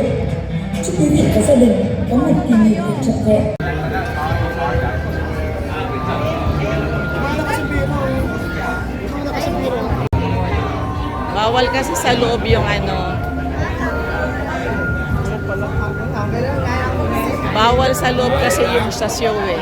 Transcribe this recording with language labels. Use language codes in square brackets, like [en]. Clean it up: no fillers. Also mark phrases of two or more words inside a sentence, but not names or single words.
[vi] Chúc quý vị và gia đình có một kỳ nghỉ thật trọn vẹn. [tl] Bawal kasi sa loob yung ano. Bawal sa loob kasi yung sa show eh.